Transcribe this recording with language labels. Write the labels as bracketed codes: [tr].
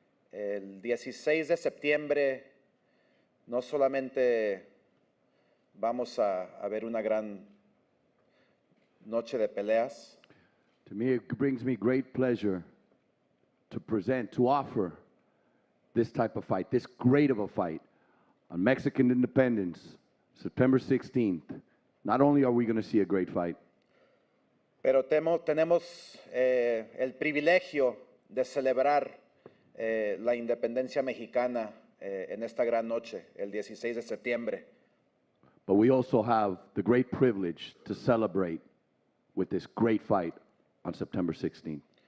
[es] El 16 de septiembre no solamente vamos a ver una gran noche de peleas. [en] To me, it brings me great pleasure to offer this type of fight, this great of a fight, on Mexican independence, September 16th. Not only are we going to see a great fight, [es] Pero tenemos el privilegio de celebrar la independencia mexicana en esta gran noche, el 16 de septiembre. [en] but we also have the great privilege to celebrate with this great fight on September 16th.